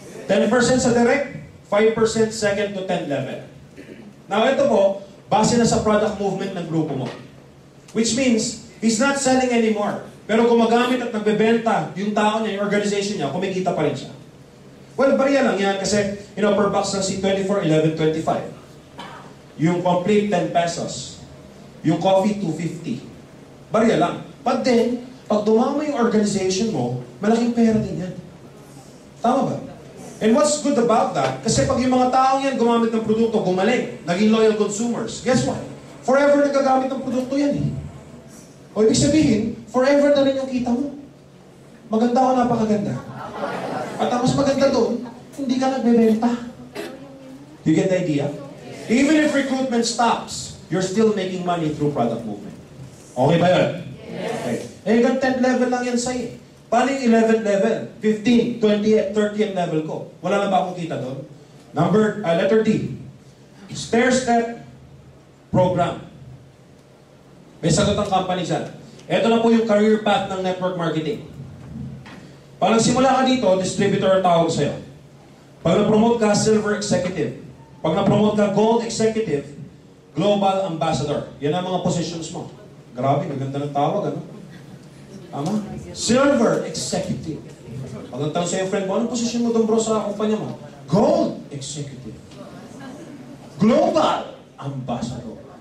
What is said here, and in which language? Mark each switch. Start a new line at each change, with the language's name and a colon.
English: 10% sa direct, 5% second to 10th level.
Filipino: Now, ito po, base na sa product movement ng grupo mo.
English: Which means, he's not selling anymore.
Filipino: Pero gumagamit at nagbebenta yung tao niya, yung organization niya, kumikita pa rin siya.
English: Well,
Filipino: bariya lang yan kasi,
English: per box
Filipino: ng C24, 11.25. Yung complete, 10 pesos. Yung coffee, 250. Bariya lang.
English: But then,
Filipino: pag dumama yung organization mo, malaking pera din yan. Tama ba?
English: And what's good about that,
Filipino: kasi pag yung mga taong yan gumamit ng produkto, gumaling, naging
English: loyal consumers, guess what?
Filipino: Forever nagagamit ng produkto yan eh. O ibig sabihin, forever na rin yung kita mo. Maganda o napakaganda. At ang mas maganda doon, hindi ka nagbebenta.
English: You get the idea? Even if recruitment stops, you're still making money through product movement.
Filipino: Okay ba yun?
English: Yes.
Filipino: Okay. Eh, hanggang 10th level lang yan sa'yo. Paano yung 11th level? 15, 20th, 30th level ko? Wala na ba akong kita doon?
English: Letter D. Stair-step program.
Filipino: May sagot ang company dyan. Ito na po yung career path ng network marketing. Pag nagsimula ka dito, distributor ang tawag sa'yo. Pag na-promote ka, silver executive. Pag na-promote ka, gold executive, global ambassador. Yan ang mga positions mo. Grabe, maganda ng tawag, ano? Tama? Silver executive. Pag nagtanong sa'yo, friend mo, anong position mo doon bro sa kumpanya mo?
English: Gold executive. Global ambassador.